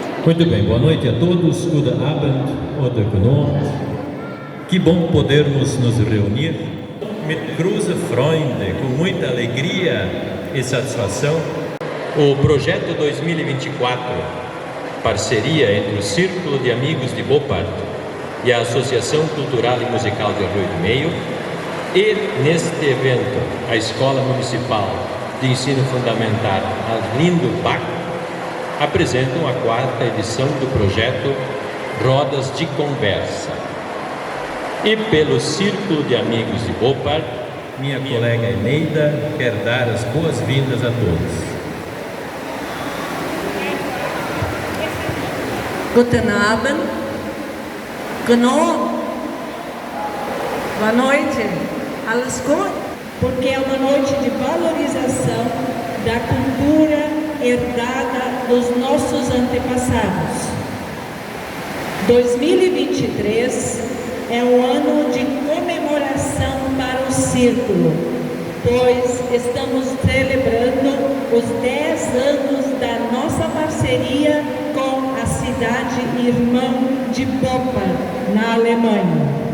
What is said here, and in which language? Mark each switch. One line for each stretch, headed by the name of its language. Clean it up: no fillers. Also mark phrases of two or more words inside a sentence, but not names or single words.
Portuguese: Muito bem, boa noite a todos.
German: Guten Abend oder guten Abend.
Portuguese: Que bom podermos nos reunir
German: mit großer Freude,
Portuguese: com muita alegria e satisfação. O projeto 2024, parceria entre o Círculo de Amigos de Beaupart e a Associação Cultural e Musical de Arroio do Meio, e neste evento a Escola Municipal de Ensino Fundamental Arlindo Bach apresentam a 4ª edição do projeto Rodas de Conversa. E pelo Círculo de Amigos de Beaupart, minha colega Eneida quer dar as boas-vindas a todos.
German: Guten Abend. Genau.
Portuguese: Boa noite.
German: Alles gut?
Portuguese: Porque é uma noite de valorização da cultura herdada dos nossos antepassados. 2023 é um ano de comemoração para o Círculo, pois estamos celebrando os 10 anos da nossa parceria com a cidade irmã de Beaupart, na Alemanha.